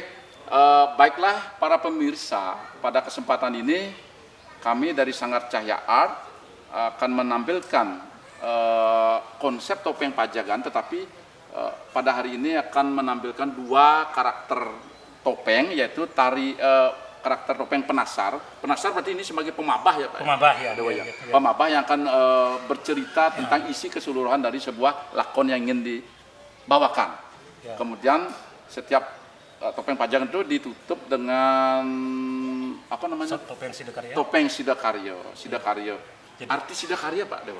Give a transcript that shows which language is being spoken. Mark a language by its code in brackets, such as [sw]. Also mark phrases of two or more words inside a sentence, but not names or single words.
[id] Baiklah para pemirsa, pada kesempatan ini kami dari Sanggar Cahya Art akan menampilkan konsep topeng Pajagan, tetapi pada hari ini akan menampilkan 2 karakter topeng, yaitu karakter topeng penasar. Penasar berarti ini sebagai pemabah ya Pak? Pemabah ya. Pemabah yang akan bercerita tentang isi keseluruhan dari sebuah lakon yang ingin dibawakan. Kemudian setiap topeng Pajagan itu ditutup dengan topeng sidakarya. Arti sidakarya Pak Dewa?